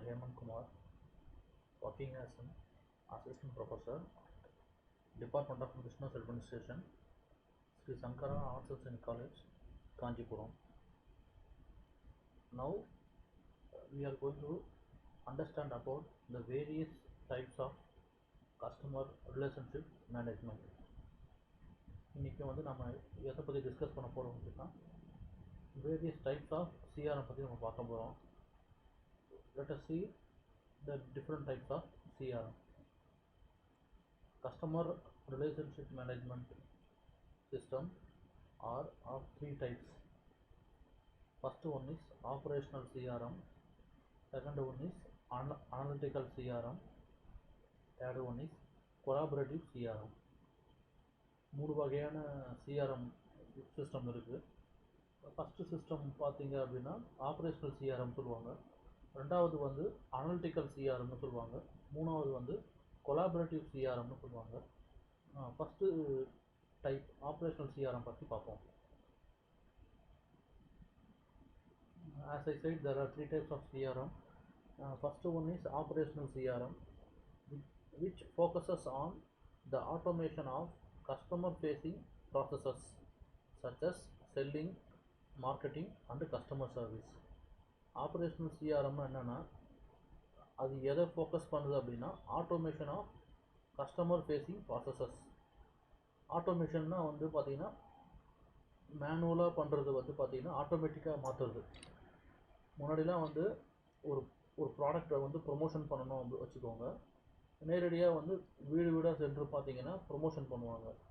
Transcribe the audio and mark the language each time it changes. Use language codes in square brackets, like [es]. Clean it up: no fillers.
[en] Hemant Kumar, working as an assistant professor, Department of Business Administration, Sri Sankara Arts and Science College, Kanjipuram. Now we are going to understand about the various types of customer relationship management. [ta] இன்னைக்கு வந்து நம்ம எதை பற்றி discuss பண்ண போகிறோம் அப்படின்னா [en] various types of CRM [ta] பற்றி நம்ம பார்க்க போகிறோம். [en] Let us see the different types of CRM. Customer relationship management system are of three types. First one is operational CRM, second one is analytical CRM, third one is collaborative CRM. [ta] மூணு வகையான CRM system இருக்குது. First system பார்த்தீங்க அப்படின்னா operational CRM சொல்லுவாங்க, ரெண்டாவது வந்து analytical சிஆர்எம்னு சொல்லுவாங்க, மூணாவது வந்து கொலாபரேட்டிவ் சிஆர்எம்னு சொல்லுவாங்க. ஃபஸ்ட்டு டைப் ஆப்ரேஷனல் சிஆர்எம் பற்றி பார்ப்போம். [en] As I said, there are three types of CRM. First one is operational CRM, which focuses on the automation of customer-facing processes such as selling, marketing, and customer service. [ta] Operational சிஆர்எம்னா என்னென்னா அது எதை focus பண்ணுது அப்படின்னா [en] Automation of customer facing processes. [ta] ஆட்டோமேஷன்னா வந்து பார்த்திங்கன்னா மேனுவலாக பண்ணுறது வந்து பார்த்திங்கன்னா ஆட்டோமேட்டிக்காக மாற்றுறது. முன்னாடிலாம் வந்து ஒரு ஒரு ப்ராடக்டை வந்து ப்ரொமோஷன் பண்ணணும் அப்படி வச்சுக்கோங்க, நேரடியாக வந்து வீடு வீடாக சென்று பார்த்திங்கன்னா ப்ரொமோஷன் பண்ணுவாங்க.